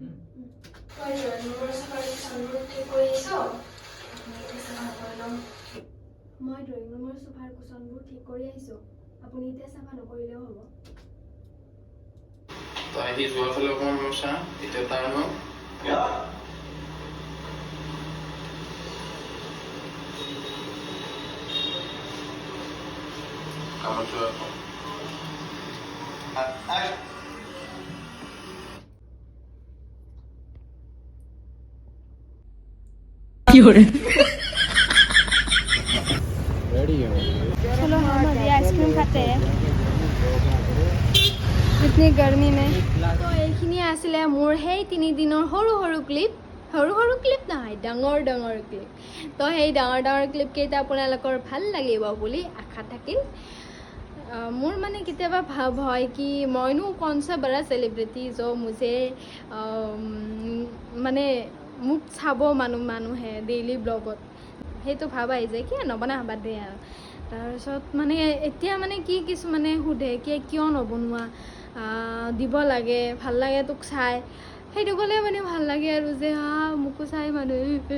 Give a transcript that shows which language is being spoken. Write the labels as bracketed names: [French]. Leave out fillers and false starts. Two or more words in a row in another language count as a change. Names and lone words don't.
[Assamese] মই [English] drawing roomৰ [Assamese] সোফাৰ কুচনবোৰ ঠিক কৰি আহিছোঁ, আপুনি এতিয়া চাফা নকৰিলেও হ'ব। তই আহি যোৱাৰ ফালে অকণমান চা, এতিয়া তাৰ ন কামত যোৱা আকৌ। [Hindi] चलो हम अभी आइसक्रीम खाते हैं इतनी गर्मी में। [Assamese] तो এইখিনিয়ে আছিলে মোৰ সেই 3 দিনৰ সৰু সৰু ক্লিপ নহয়, ডাঙৰ ক্লিপ। তো সেই ডাঙৰ ক্লিপ কেইটা আপোনালোকৰ ভাল লাগিব বুলি আশা থাকিল। মোৰ মানে কেতিয়াবা ভাব হয় কি মইনো [Hindi] कौनसा बड़ा सेलिब्रिटी जो मुझे [Assamese] মানে মোক চাব মানুহে [English] daily vlogত, [Assamese] সেইটো ভাব আহি যায় কি নবনা বাদ দে আৰু। তাৰপিছত মানে এতিয়া মানে কি কিছুমানে সোধে কি কিয় নবনোৱা, দিব লাগে, ভাল লাগে তোক চাই, সেইটো ক'লে মানে ভাল লাগে আৰু যে মোকো চাই মানুহে।